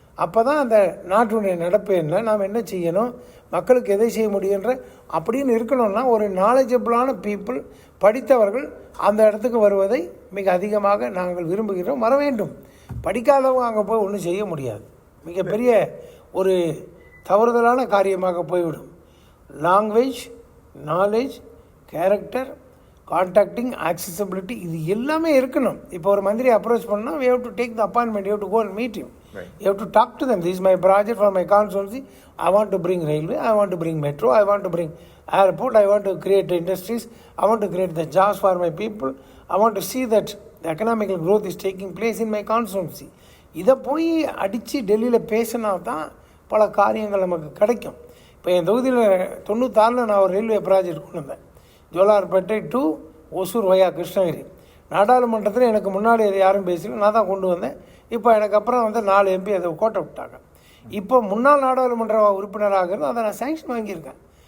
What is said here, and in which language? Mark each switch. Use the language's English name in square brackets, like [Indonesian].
[Tamil] அப்போ தான் அந்த நாட்டுடைய நடப்பு என்ன, நாம் என்ன செய்யணும், மக்களுக்கு எதை செய்ய முடியுன்ற அப்படின்னு இருக்கணும்னா ஒரு நாலேஜபிளான பீப்புள், படித்தவர்கள் அந்த இடத்துக்கு வருவதை மிக அதிகமாக நாங்கள் விரும்புகிறோம், வர வேண்டும். படிக்காதவங்க அங்கே போய் ஒன்றும் செய்ய முடியாது. மிகப்பெரிய ஒரு தவறுதலான காரியமாக போய்விடும். [English] language, knowledge, character, contacting, accessibility, [Tamil] இது எல்லாமே இருக்கணும். இப்போ ஒரு மந்திரி அப்ரோச் பண்ணால் [English] we have to take the appointment, you have to go and meet him. Right. You have to talk to them. This is my project for my constituency. I want to bring railway, I want to bring metro, I want to bring airport, I want to create industries, I want to create the jobs for my people, I want to see that the economical growth is taking place in my constituency. [Tamil] இதை போய் அடித்து டெல்லியில் பேசினா தான் பல காரியங்கள் நமக்கு கிடைக்கும். இப்போ என் தொகுதியில் 96 நான் ஒரு ரயில்வே ப்ராஜெக்ட் கொண்டு வந்தேன். ஜோலார்பேட்டை டு ஒசூர் வயா கிருஷ்ணகிரி. நாடாளுமன்றத்தில் எனக்கு முன்னாடி அதை யாரும் பேசல, நான் தான் கொண்டு வந்தேன். இப்போ எனக்கு அப்புறம் வந்து 4 MP அதை கோட்டை விட்டாங்க. இப்போ முன்னாள் நாடாளுமன்ற உறுப்பினராக இருந்து அதை நான் சேங்ஷன் வாங்கியிருக்கேன்.